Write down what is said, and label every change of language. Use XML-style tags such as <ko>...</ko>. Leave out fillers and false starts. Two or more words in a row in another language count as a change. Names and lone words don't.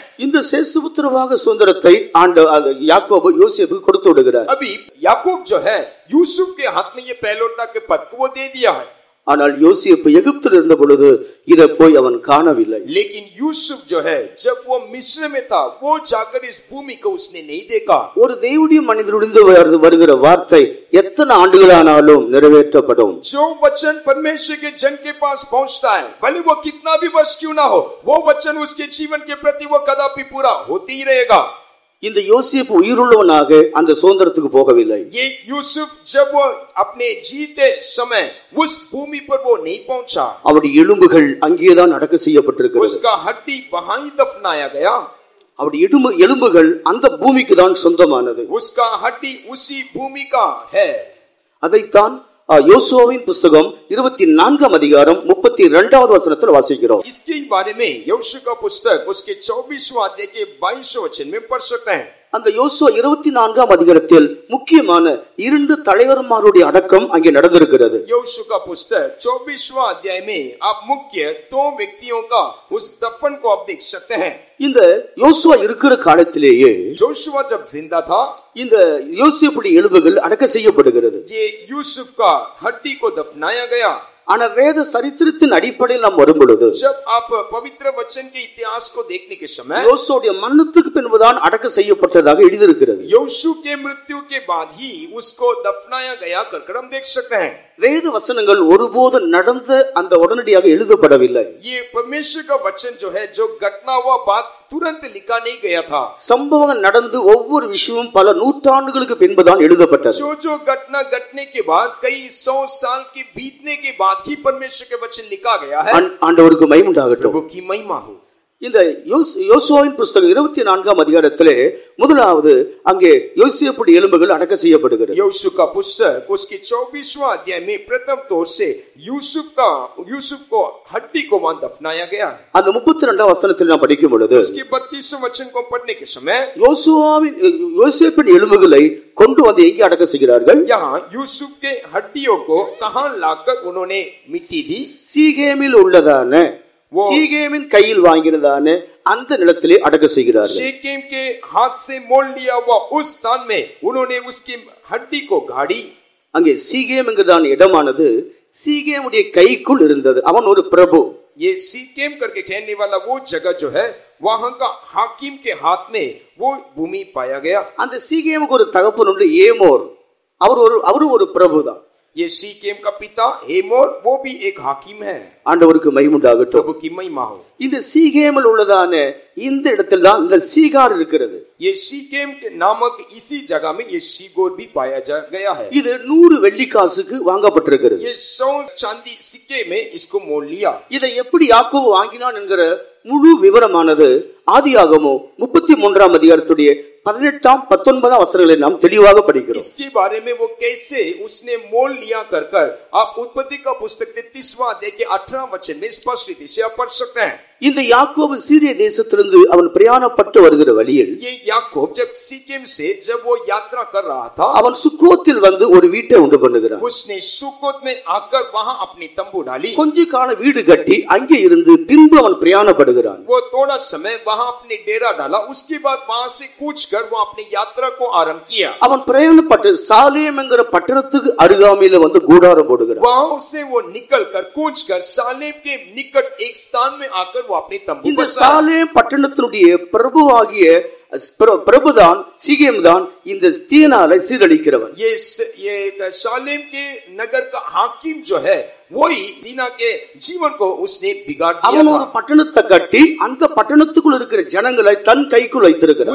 <ta>இந்த சேஷ்டபுத்திரவாக சுதந்திரத்தை யாக்கோபு யோசேப்புக்கு கொடுத்து விடுகிறார்.</ta> <hi>अभी याकूब जो है यूसुफ के हाथ में ये पहलोटा के पद को वो दे दिया है.</hi> <ta>ஆனால் யோசேப்பு எகிப்தில் இருந்த பொழுது இதை போய் அவன் காணவில்லை.</ta> <hi>लेकिन यूसुफ जो है जब वो मिस्र में था वो जाकर इस भूमि को उसने नहीं देखा.</hi> <ta>ஒரு தேவனுடைய மனிதனிலிருந்து வருகிற வார்த்தை எத்தனை ஆண்டுகளானாலும் நிறைவேற்றப்படும்.</ta> <hi>जो वचन परमेश्वर के जन के पास पहुंचता है भले वो कितना भी वर्ष क्यों ना हो वो वचन उसके जीवन के प्रति वो कदापि पूरा होते ही रहेगा.</hi> <ta>இந்த யோசேப்பு உயிருள்ளவனாக அந்த சுதந்திரத்துக்கு போகவில்லை.</ta> <hi>ये यूसुफ जब वो अपने जीते समय उस भूमि पर वो नहीं पहुंचा.</hi> <ta>அவருடைய எலும்புகள் அங்கேதான் அடக்கம் செய்யப்பட்டிருக்கிறது.</ta> <hi>उसका हड्डी वहां ही दफनाया गया.</hi> <ta>அவருடைய எலும்புகள் அந்த பூமிக்கு தான் சொந்தமானது.</ta> <hi>उसका हड्डी उसी भूमि का है.</hi> <ta>அதைத்தான் யோசுவாவின் புத்தகம் 24ஆம் அதிகாரம் 32வது வசனத்தில் வாசிக்கிறோம்.</ta> <hi>इसके बारे में यहोशू का पुस्तक उसके 24वां अध्याय के 22वें वचन में पढ़ सकते हैं.</hi> <ta>அந்த யோசுவா 24ஆம் அதிகாரத்தில் முக்கியமான 2 தலைவர்மாருடைய அடக்கம் அங்கே நடந்திருக்கிறது.</ta> <hi>यहोशू का पुस्तक 24वां अध्याय में आप मुख्य 2 व्यक्तियों का उस दफन को आप देख सकते हैं.</hi> <ta>இந்த யோசுவா இருக்கிற காலத்திலேயே</ta> <hi>जोशुआ जब जिंदा था</hi> <ta>இந்த யோசேப்புடைய எலும்புகள் அடக்கம் செய்யப்படுகிறது.</ta> <hi>ये यूसुफ का हड्डी को दफनाया गया.</hi> <ta>ஆனா வேத சரித்திரத்தின் அடிப்படையில் நாம் வரும் பொழுது</ta> <hi>जब आप पवित्र वचन के इतिहास को देखने के समय</hi> <ta>யோசுவாவுடைய மரணத்துக்கு பின்புதான் அடக்கம் செய்யப்பட்டதாக எழுதியிருக்கிறது.</ta> <hi>यहोशू के मृत्यु के बाद ही उसको दफनाया गया कर हम देख सकते हैं.</hi> <ta>வேத வசனங்கள் ஒருபோது நடந்த அந்த உடனடியாக எழுதப்படவில்லை.</ta> <hi>ये परमेश्वर का वचन जो है जो घटना हुआ बात तुरंत लिखा नहीं गया था.</hi> <ta>சம்பவம் நடந்து ஒவ்வொரு விஷயமும் பல நூற்றாண்டுகளுக்கு பின்புதான் எழுதப்பட்டது.</ta> <hi>जो घटना घटने के बाद कई 100 साल के बीतने के बाद ही परमेश्वर के वचन लिखा गया है.</hi> <ta>ஆண்டவருக்கு மகிமை உண்டாகட்டும்.</ta> <hi>प्रभु की महिमा हो.</hi> <ta>இந்த யோசுவாவின் புத்தகம் 24ஆம் அதிகாரத்திலே முதலாவது அங்கே யோசேப்புடைய எலும்புகள் அடக்கம் செய்யப்படுகிறது.</ta> <hi>यहोशू का पुस्तक उसके 24वां अध्याय में प्रथम तौर से यूसुफ को हड्डी को वहां दफनाया गया.</hi> <ta>அந்த 32ஆம் வசனத்தில் நாம் படிக்கும் பொழுது</ta> <hi>उसके 32वें वचन को पढ़ने के समय</hi> <ta>யோசேப்பின் எலும்புகளை கொண்டு வந்து எங்கே அடக்கம் செய்கிறார்கள்?</ta> <hi>यहाँ यूसुफ के हड्डियों को कहां लाकर उन्होंने मिट्टी दी?</hi> <ta>சீகேமில் உள்ளதான சீகேமின் கையில் வாங்கினதான அந்த நிலத்திலே அடக்கம் செய்கிறார்கள்.</ta> <hi>शेकेम के हाथ से मोल लिया हुआ उस स्थान में उन्होंने उसकी हड्डी को गाड़ी.</hi> <ta>அங்கே சீகேம் என்கிறதான இடமானது சீகேமுடைய கைக்குள் இருந்தது. அவன் ஒரு பிரபு.</ta> <hi>ये सीकेम करके कहने वाला वो जगह जो है वहां का हाकिम के हाथ में वो भूमि पाया गया.</hi> <ta>அந்த சீகேமுக்கு ஒரு தகப்பன் உண்டு, ஏமோர். அவரும் ஒரு பிரபுதான்.</ta> <hi>ये सीकेम का पिता हेमोर वो भी एक हाकिम है.</hi> <ta>ஆண்டவருக்கு மகிமை உண்டாகட்டும்.</ta> <hi>प्रभु की महिमा हो.</hi> <ta>இந்த சீகேமில் உள்ளதான இந்த இடத்தில் தான் இந்த சீகார் இருக்கிறது.</ta> <hi>ये सीकेम के नामक इसी जगह में ये सीगोर भी पाया गया है.</hi> <ta>இது 100 வெள்ளி காசுக்கு வாங்கப்பட்டிருக்கிறது.</ta> <hi>ये 100 चांदी सिक्के में इसको मोल लिया.</hi> <ta>இதை எப்படி யாக்கோபு வாங்கினான் என்கிற முழு விவரமானது ஆதியாகமம் 33ஆம் அதிகாரத்துடைய 18 19 வசனங்களை நாம் தெளிவாக படிக்கிறோம்.</ta> <hi>इसके बारे में वो कैसे उसने मोल लिया कर आप उत्पत्ति का पुस्तक 33वां अध्याय के 18 वचन में स्पष्ट रीति से आप पढ़ सकते हैं.</hi> <ta>இந்த யாக்கோபு சீரிய தேசத்திலிருந்து அவன் பிரயாணப்பட்டு வருகிற வழியில்</ta> <hi>ये याकूब जब सीकेम से जब वो यात्रा कर रहा था</hi> <ta>அவன் சுக்கோத்தில் வந்து ஒரு வீட்டை உண்டு பண்ணுகிறான்.</ta> <hi>उसने सुकोत में आकर वहां अपनी तंबू डाली.</hi> <ta>கொஞ்ச கால வீடு கட்டி அங்கே இருந்து பின்பு அவன் பிரயாணப்படுகிறான்.</ta> <hi>वो थोड़ा समय वहां अपने डेरा डाला. उसके बाद वहां से कूच कर वो अपनी यात्रा को आरंभ किया.</hi> <ta>அவன் பிரயாணப்பட்டு சாலேம் என்கிற பட்டணத்துக்கு அருகாமையில வந்து கூடாரம் போடுகிறான்.</ta> <hi>वहां से वो निकल कर कूच कर सालेम के निकट एक स्थान में आकर वो अपनी तंबू</hi> <ta>இந்த</ta> <hi>बसाया.</hi> <ta>சாலேம் பட்டணத்தினுடைய பிரபுவாகிய பிரபுதான் சீகேம் தான் இந்த தீனாலை சீரழிக்கிறவன்.</ta> <hi>ये सालेम के नगर का हाकिम जो है वही दीना के जीवन को उसने बिगाड़ दिया.</hi> <ta>அவன் ஒரு பட்டணத்தை கட்டி அந்த பட்டணத்துக்குள் இருக்கிற ஜனங்களை தன் கைக்குள் வைத்திருக்கிறான்.</ta>